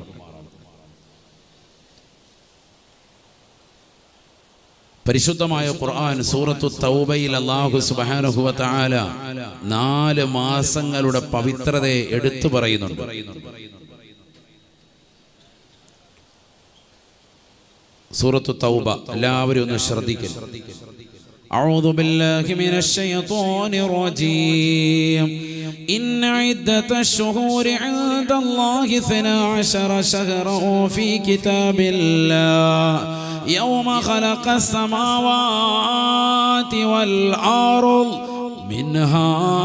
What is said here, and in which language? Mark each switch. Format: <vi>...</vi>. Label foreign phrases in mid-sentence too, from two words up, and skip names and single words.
<ml>പരിശുദ്ധമായ ഖുർആൻ സൂറത്തു തൗബയിൽ അല്ലാഹു</ml> <ar>سبحانه وتعالى</ar> <ml>4 മാസങ്ങളുടെ പവിത്രതയെ എടുത്തു പറയുന്നുണ്ട്. സൂറത്തു തൗബ എല്ലാവരും ഒന്ന് ശ്രദ്ധിക്കുക.</ml> <ar>أعوذ بالله من الشيطان الرجيم إن عدة الشهور عند الله 12 شهرا في كتاب الله يوم خلق السماوات والأرض منها</ar>